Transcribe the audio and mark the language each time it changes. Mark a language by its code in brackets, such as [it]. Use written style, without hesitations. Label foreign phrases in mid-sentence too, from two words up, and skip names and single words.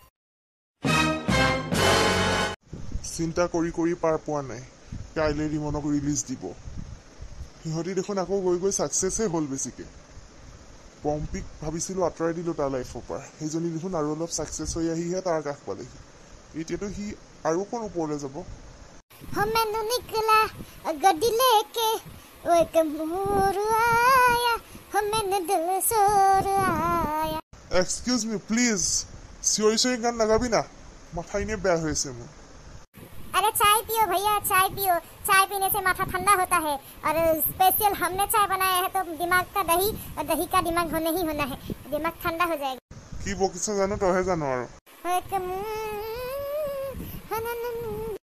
[as] চিন্তা কৰি কৰি পাৰ পোৱা নাই কাইলৈ ৰিমনক ৰিলিজ দিব সিহঁতি দেখোন আকৌ গৈ ছাকচেছহে হ'ল বেছিকৈ পম্পিক ভাবিছিলোঁ আঁতৰাই দিলোঁ তাৰ লাইফৰ পৰা সেইজনী দেখোন আৰু অলপ ছাকচেছ হৈ আহিহে তাৰ কাষ পালেহি এতিয়াতো সি আৰু অকণ ওপৰলৈ যাব [en] excuse me please [as] চিঞৰি চিঞৰি গান নাগাবি না মাথা এনেই বেয়া হৈ আছে মোৰ [hi] अरे चाय पियो भैया चाय पियो चाय पीने से माथा ठंडा होता है और स्पेशल हमने चाय बनाया है तो दिमाग का दही और दही का दिमाग होने ही होना है दिमाग ठंडा हो जाएगा [as] কি বকিছ জানো তইহে জানো আৰু